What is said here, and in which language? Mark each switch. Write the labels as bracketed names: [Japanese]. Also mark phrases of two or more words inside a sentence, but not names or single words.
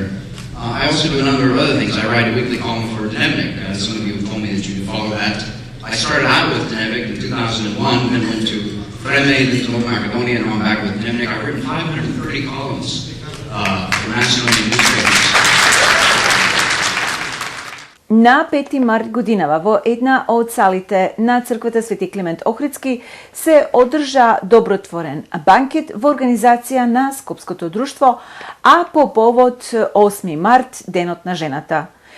[English] I also do a number of other things. I write a weekly column for Dnevnik. Some of you have told me that you could follow that. I started out with Dnevnik in 2001, then went to Vreme, then to Nova Macedonia, and now I'm back with Dnevnik. I've written 530 columns for Macedonian newspapers. [Macedonian] На 5 март годинава во една од салите на црквата Свети Климент Охридски се одржа добротворен банкет во организација на Скопското друштво, а по повод 8 март, денот на жената.